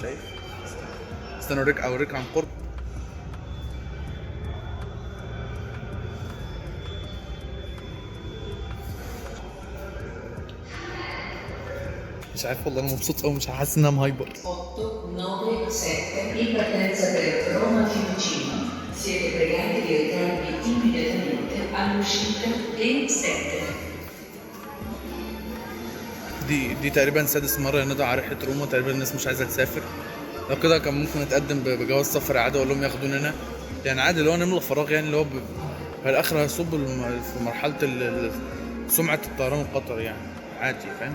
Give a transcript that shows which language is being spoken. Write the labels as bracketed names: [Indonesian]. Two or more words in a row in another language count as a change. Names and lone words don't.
[Arabic] شايف؟ استنى اوريك عن قرب. مش عارف والله، انا مبسوط قوي، مش حاسس ان انا مهايبر. [Italian] 897 in partenza per Roma Fiumicino. Siete pregati di recarvi immediatamente all'uscita Gate 7. [Arabic] دي تقريبا سادس مره ندعو على رحله روما. تقريبا الناس مش عايزه تسافر. لو كده كان ممكن اتقدم بجواز سفر عادي، اقول لهم ياخدونا هنا يعني عادي، اللي هو نملى فراغ يعني، اللي هو في الاخر هيصب في مرحله سمعه الطيران القطري يعني عادي، فاهم؟